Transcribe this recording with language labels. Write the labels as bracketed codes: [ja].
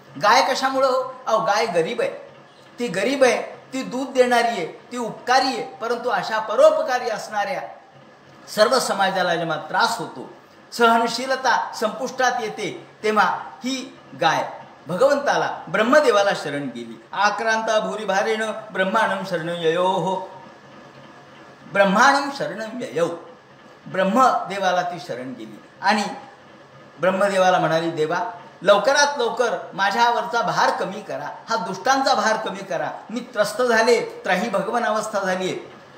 [mr] गाय कशामुळं हो? अहो, गाय गरीब आहे. ती गरीब आहे, ती दूध देणारी आहे, ती उपकारी आहे. परंतु अशा परोपकारी असणाऱ्या सर्व समाजाला जेव्हा त्रास होतो, सहनशीलता संपुष्टात येते, तेव्हा ही गाय भगवंताला, ब्रह्मदेवाला शरण गेली. [sa] आक्रांता भूरी भारेण ब्रह्मांडम शरण ययो. ब्रह्मांडम शरण ययो, [mr] ब्रह्मदेवाला ती शरण गेली आणि ब्रह्मदेवाला म्हणाली, देवा लवकरात लवकर माझ्यावरचा भार कमी करा, हा दुष्टांचा भार कमी करा, मी त्रस्त झाले, त्राही भगवन अवस्था झाली आहे.